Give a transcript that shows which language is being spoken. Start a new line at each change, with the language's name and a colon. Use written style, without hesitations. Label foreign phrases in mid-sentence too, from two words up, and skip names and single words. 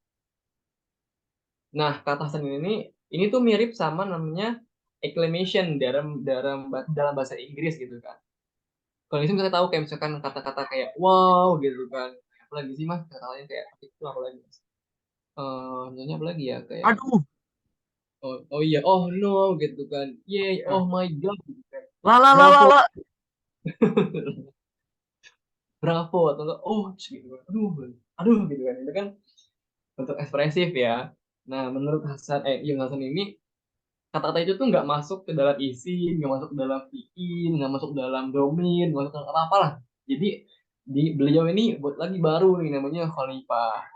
Indonesian: Nah, kata Hasan ini tuh mirip sama namanya acclamation dalam bahasa Inggris gitu kan. Kalau itu kita tahu kayak misalkan kata-kata kayak wow gitu kan. Apa lagi sih Mas? Kata-katanya kayak itu apa lagi Mas? Contohnya apa lagi ya kayak Aduh, oh iya
English: oh no
Indonesian: gitu kan. Yay, oh ya.
English: my god
Indonesian: gitu kan. La la la la Bravo, la. bravo atau enggak oh gitu kan. Aduh gitu kan. Itu kan untuk ekspresif ya. Nah, menurut Yung Hasan ini kata-kata itu tuh nggak masuk ke dalam isi, nggak masuk ke dalam fiil, nggak masuk ke dalam domain, nggak masuk ke dalam apa-apa lah. Jadi di beliau ini buat lagi baru nih namanya Khalifah.